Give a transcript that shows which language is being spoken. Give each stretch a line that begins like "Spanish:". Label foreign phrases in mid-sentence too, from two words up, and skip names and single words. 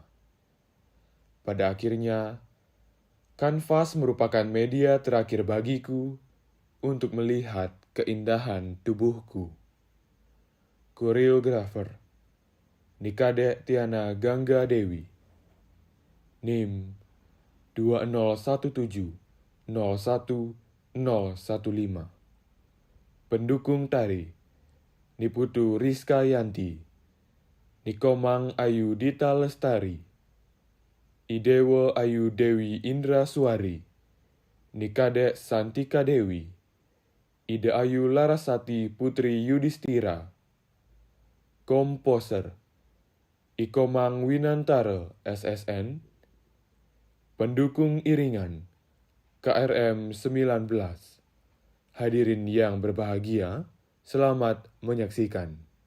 Indonesian: Pada akhirnya, kanvas merupakan media terakhir bagiku untuk melihat keindahan tubuhku. Koreografer Nikade Tiana Gangga Dewi, NIM 201701015. Pendukung tari Niputu Rizka Yanti, Nikomang Ayu Dita Lestari, Idewo Ayu Dewi Indra Suari, Nikade Santika Dewi, Ide Ayu Larasati Putri Yudhistira. Komposer Ikomang Winantara S.SN. Pendukung iringan KRM 19. Hadirin yang berbahagia, selamat menyaksikan.